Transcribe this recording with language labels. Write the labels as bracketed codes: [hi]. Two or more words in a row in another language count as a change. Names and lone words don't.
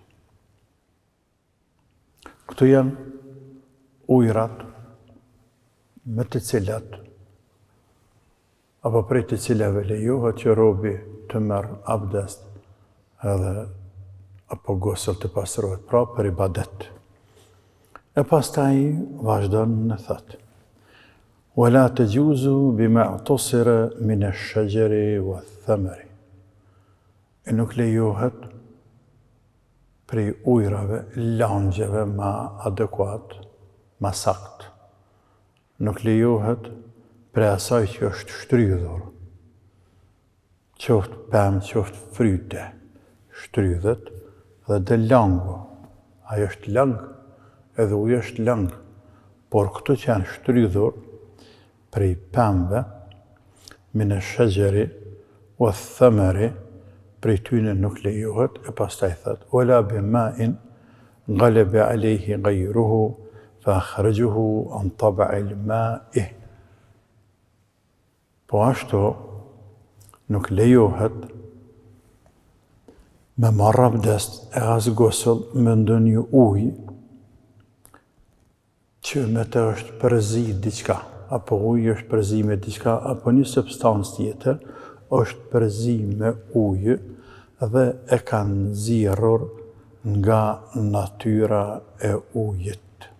[sq] Këto janë ujrat me të cilat, apo prej të cilave lejohet që robi të merr abdes edhe apo gusl të pastrohet, pra për ibadet. E pastaj vazhdon në thot: [ar] ولا تجوز بما اعتصر من الشجر والثمر. [sq] E nuk lejohet prej ujrave, langjeve ma adekuat, ma sakt. Nuk lejohet prej asaj që është shtrydhur, qoftë pemë, qoftë fryte, shtrydhet dhe dhe langu. Ajo është lang, edhe uji është lang, por këto që janë shtrydhur prej pemëve, [ar] من الشجر والثمر, [sq] prej tyne nuk lejohet, e pastaj thot: [ar] ولا بماء غلب عليه غيره فأخرجه عن طبع الماء. [sq] Po ashtu nuk lejohet me marrë abdes e as gusl me ndonjë ujë që me të është përzi diçka, apo uji është përzi me diçka, apo një substancë tjetër është përzi me ujë dhe e kanë nxirrur nga natyra e ujit.